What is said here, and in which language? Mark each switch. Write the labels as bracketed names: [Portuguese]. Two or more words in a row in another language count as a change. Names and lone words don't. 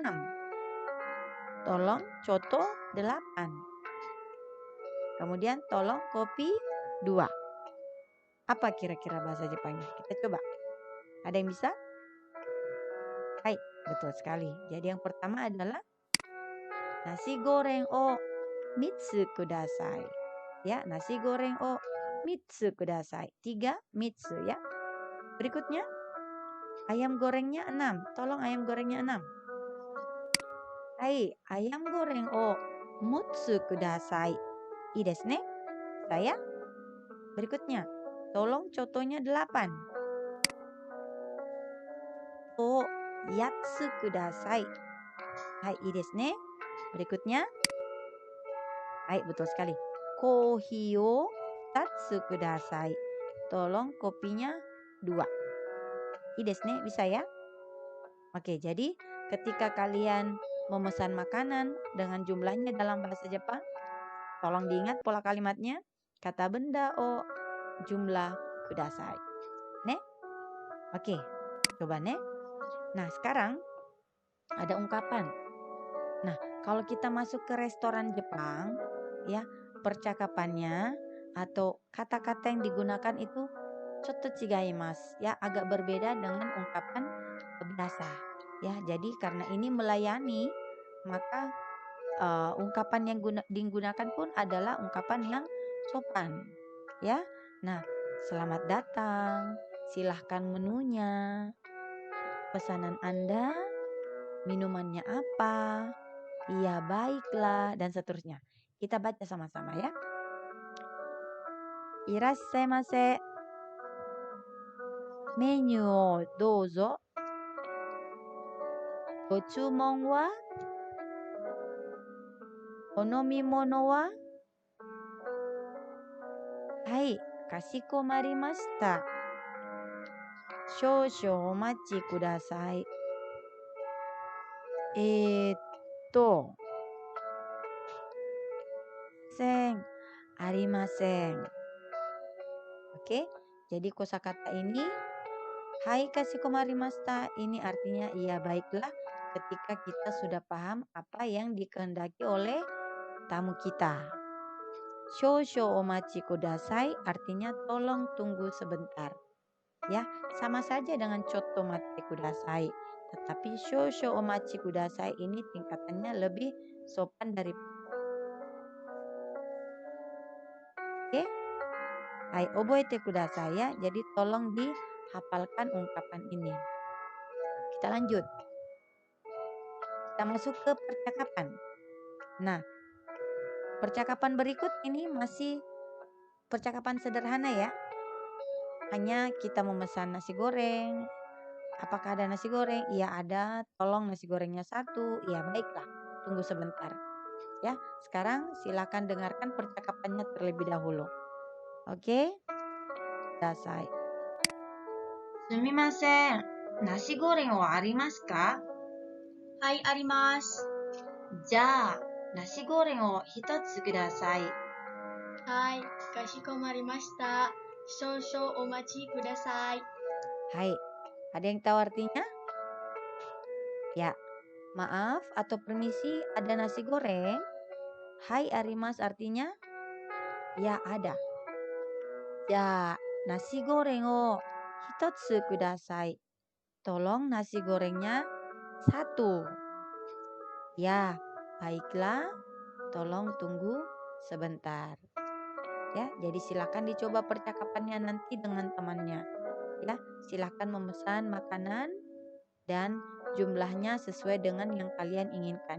[Indonesian] Tolong coto 8. Kemudian tolong kopi 2. Apa kira-kira bahasa Jepangnya? Kita coba. Ada yang bisa? Hai, betul sekali. Jadi yang pertama adalah nasi goreng [Japanese] を三つください. Ya, nasi goreng o mitsu kudasai. [Indonesian] 3 mitsu ya. Berikutnya ayam gorengnya 6. Tolong ayam gorengnya 6. Hai, ayam goreng [Japanese] を六つください. いいですね. [Indonesian] Saya. Berikutnya, tolong cotonya 8. [Japanese] と八つください。はい、いいですね. [Indonesian] Berikutnya. Hai, betul sekali. [Japanese] コーヒーをたつください. [Indonesian] Tolong kopinya 2. [Japanese] いいですね, [Indonesian] bisa ya? Oke, jadi ketika kalian memesan makanan dengan jumlahnya dalam bahasa Jepang, tolong diingat pola kalimatnya. Kata benda o jumlah kudasai. Ne? Oke, coba ne. Nah, sekarang ada ungkapan. Nah, kalau kita masuk ke restoran Jepang, ya, percakapannya atau kata-kata yang digunakan itu [Japanese] ちょっと違います, [Indonesian] ya, agak berbeda dengan ungkapan biasa. Ya, jadi karena ini melayani, maka ungkapan yang digunakan pun adalah ungkapan yang sopan, ya. Nah, selamat datang, silahkan menunya, pesanan Anda, minumannya apa, iya baiklah, dan seterusnya. Kita baca sama-sama ya. [Japanese] いらっしゃいませ. メニューをどうぞ. ご注文は？お飲み物は? はい、かしこまりました. 少々お待ちください. せん、ありません. [Indonesian] Oke, jadi kosakata ini [Japanese] はいかしこまりました [Indonesian] ini artinya iya baiklah ketika kita sudah paham apa yang dikehendaki oleh tamu kita. [Japanese] 少々お待ちください [Indonesian] artinya tolong tunggu sebentar. Ya, sama saja dengan [Japanese] ちょっと待ってください. [Indonesian] Tetapi [Japanese] 少々お待ちください [Indonesian] ini tingkatannya lebih sopan dari. Oke? [Japanese] Hai, 覚えてください ya. [Indonesian] Jadi tolong dihafalkan ungkapan ini. Kita lanjut. Kita masuk ke percakapan. Nah, percakapan berikut ini masih percakapan sederhana ya. Hanya kita memesan nasi goreng. Apakah ada nasi goreng? Iya ada. Tolong nasi gorengnya 1. Iya baiklah. Tunggu sebentar. Ya, sekarang silakan dengarkan percakapannya terlebih dahulu. Oke? Dasai. [Japanese] すみません。nasi gorengはありますか? はい、あります。じゃあ、nasi gorengを1つください。はい、かしこまりました。少々お待ちください。 [Indonesian] Hai, ada yang tahu artinya? Ya, maaf atau permisi ada nasi goreng? [Japanese] はいあります [Indonesian] artinya? Ya ada. [Japanese] Ya, nasi goreng o hitotsu kudasai. [Indonesian] Tolong nasi gorengnya 1. Ya, baiklah. Tolong tunggu sebentar. Ya, jadi silakan dicoba percakapannya nanti dengan temannya. Ya, silakan memesan makanan dan jumlahnya sesuai dengan yang kalian inginkan.